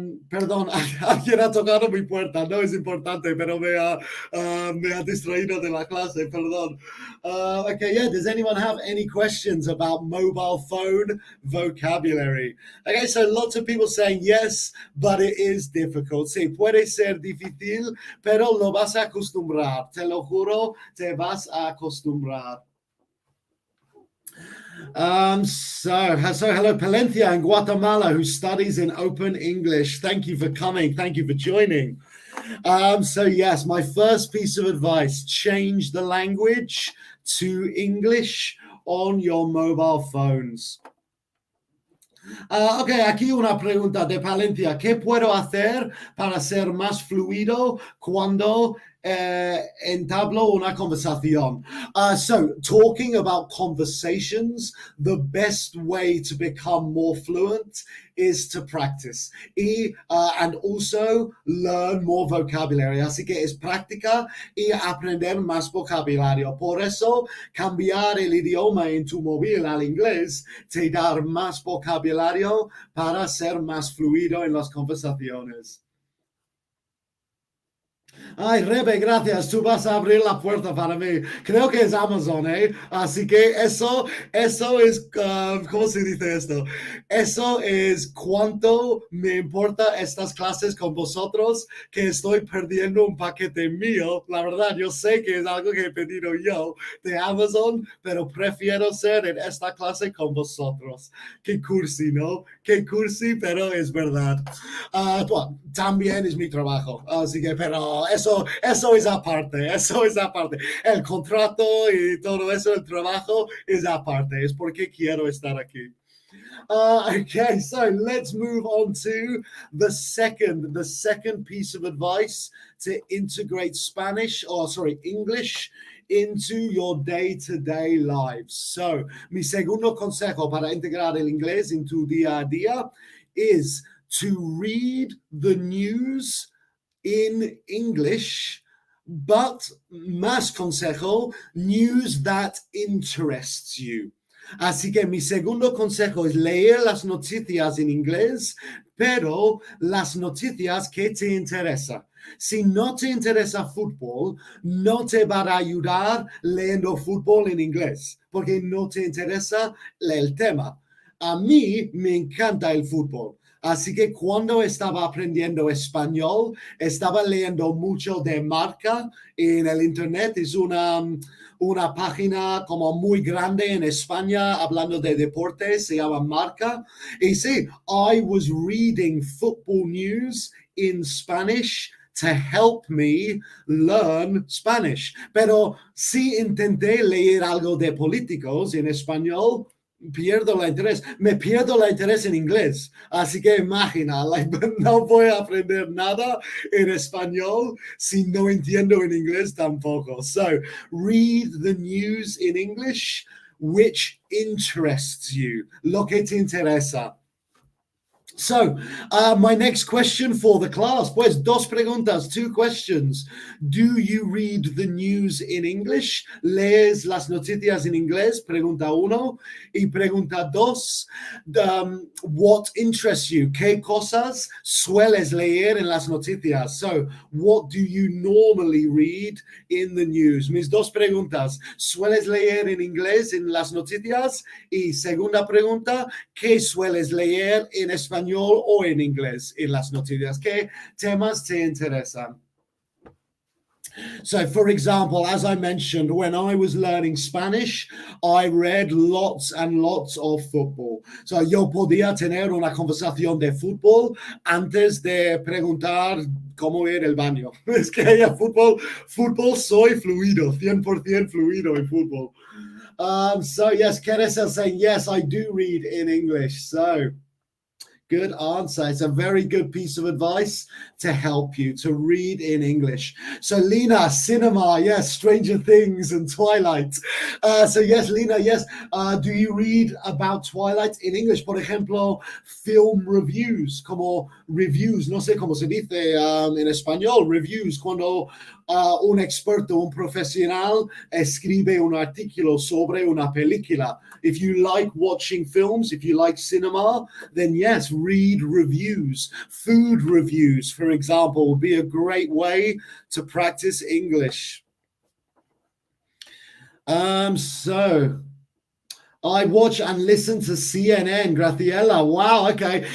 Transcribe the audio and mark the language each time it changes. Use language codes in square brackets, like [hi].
[es] Perdón, alguien ha tocado mi puerta, no es importante, pero me ha distraído de la clase, perdón. [en] Okay, yeah, does anyone have any questions about mobile phone vocabulary? Okay, so lots of people saying yes, but it is difficult. [es] Sí, puede ser difícil, pero lo vas a acostumbrar, te lo juro, te vas a acostumbrar. [en] So hello, Palencia in Guatemala, who studies in open English. Thank you for coming. Thank you for joining. So yes, my first piece of advice, change the language to English on your mobile phones. [es] Ok, aquí una pregunta de Palencia. ¿Qué puedo hacer para ser más fluido cuando entablo una conversación? [en] So, talking about conversations, the best way to become more fluent is to practice and also learn more vocabulary. [es] Así que es práctica y aprender más vocabulario. Por eso, cambiar el idioma en tu móvil al inglés te da más vocabulario para ser más fluido en las conversaciones. Ay, Rebe, gracias. Tú vas a abrir la puerta para mí. Creo que es Amazon, ¿eh? Así que eso es, ¿cómo se dice esto? Eso es cuánto me importa estas clases con vosotros, que estoy perdiendo un paquete mío. La verdad, yo sé que es algo que he pedido yo de Amazon, pero prefiero ser en esta clase con vosotros. Qué cursi, ¿no? Qué cursi, pero es verdad. Bueno, también es mi trabajo, así que, pero eso es aparte, eso es aparte. El contrato y todo eso, el trabajo es aparte, es porque quiero estar aquí. [en] Okay, so let's move on to the second piece of advice to integrate English into your day-to-day lives. So, [es] mi segundo consejo para integrar el inglés en tu día a día [en] is to read the news in English, but [es] más consejo, [en] news that interests you. [es] Así que mi segundo consejo es leer las noticias en inglés, pero las noticias que te interesan. Si no te interesa fútbol, no te va a ayudar leyendo fútbol en inglés, porque no te interesa el tema. A mí me encanta el fútbol. Así que cuando estaba aprendiendo español, estaba leyendo mucho de Marca en el internet. Es una página como muy grande en España hablando de deportes, se llama Marca. Y sí, [en] I was reading football news in Spanish to help me learn Spanish. [es] Pero si intenté leer algo de políticos en español, me pierdo el interés en inglés. Así que imagina, no voy a aprender nada en español si no entiendo en inglés tampoco. [en] So, read the news in English, which interests you, [es] lo que te interesa. [en] So, my next question for the class, [es] pues dos preguntas, [en] two questions. Do you read the news in English? [es] ¿Lees las noticias en inglés? Pregunta uno. Y pregunta dos, [en] what interests you? [es] ¿Qué cosas sueles leer en las noticias? [en] So, what do you normally read in the news? [es] Mis dos preguntas, ¿sueles leer en inglés en las noticias? Y segunda pregunta, ¿qué sueles leer en español o en inglés en las noticias? ¿Qué temas te interesan? [en] So, for example, as I mentioned, when I was learning Spanish, I read lots and lots of football. [es] So, yo podía tener una conversación de fútbol antes de preguntar cómo ir al baño. Es que fútbol soy fluido, 100% fluido en fútbol. [en] So, yes, Quieres saying, yes, I do read in English. So, Good answer. It's a very good piece of advice to help you to read in English. So Lina, cinema, yes, Stranger Things and Twilight. So yes, Lina, yes. Do you read about Twilight in English? [es] Por ejemplo, film reviews, como reviews, no sé cómo se dice en español, reviews, cuando un experto, un profesional escribe un artículo sobre una película. [en] If you like watching films, if you like cinema, then yes, read reviews. Food reviews, for example, would be a great way to practice English. So I watch and listen to CNN, Graciela. Wow, okay.